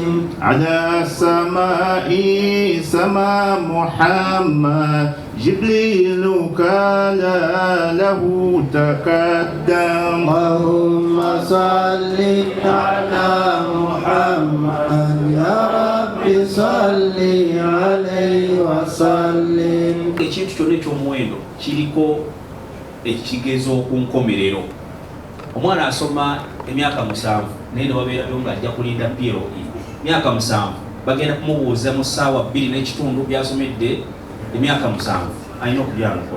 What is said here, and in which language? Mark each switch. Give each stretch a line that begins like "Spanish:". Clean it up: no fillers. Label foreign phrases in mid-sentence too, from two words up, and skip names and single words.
Arabic: على السماء سما محمد جبريل كان له تقدم اللهم صل على محمد يا رب صل عليه وسلم
Ganda: ekintu kyonna ekyomuwendo kiriko ekigezo ku nkomerero. Omwana asoma emyaka 7 naye newabeerayo ng'ajja kulinda PLE myaka 7 bagenda kumubuuza mu ssaawa 2 n'ekitundu byasomedde emyaka 7 alina okubyanukola.